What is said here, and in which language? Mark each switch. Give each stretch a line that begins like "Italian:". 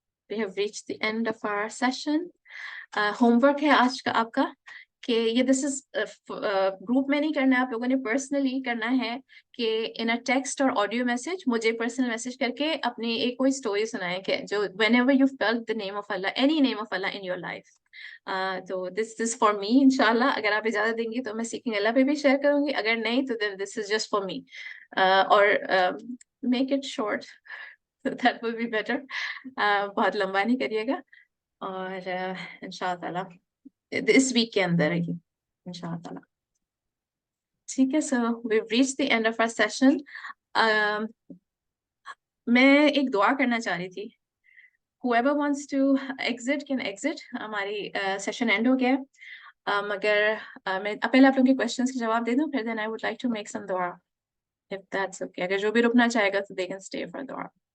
English: We have reached the end of our session.
Urdu: Home work ہے آج کا آپ کا کہ یہ دس از گروپ میں نہیں کرنا ہے، آپ لوگوں نے پرسنلی کرنا ہے کہ ان اے ٹیکسٹ اور آڈیو میسج مجھے پرسنل میسج کر کے اپنی ایک کوئی اسٹوری سنائیں کہ جو
English: whenever you felt the name of Allah, any name of Allah in your life. تو this is for me انشاءاللہ.
Urdu: اگر آپ اجازت دیں گی تو میں سیکنگ اللہ پہ بھی شیئر کروں گی، اگر نہیں تو
English: this is just for me. اور make it short. That will be better.
Urdu: بہت لمبا نہیں کریے گا، اور انشاءاللہ تعالیٰ اس ویک کے اندر ہی انشاءاللہ تعالیٰ. ٹھیک ہے، سو
English: we've reached the end of our session.
Urdu: میں ایک دعا کرنا چاہ رہی تھی.
English: whoever wants to exit can exit.
Urdu: ہماری سیشن اینڈ ہو گیا ہے. مگر میں پہلے آپ لوگوں کے کوشچنس کے جواب دے دوں, پھر
English: then I would like to make some dua if that's okay.
Urdu: اگر جو بھی رکنا چاہے گا تو
English: they can stay for dua.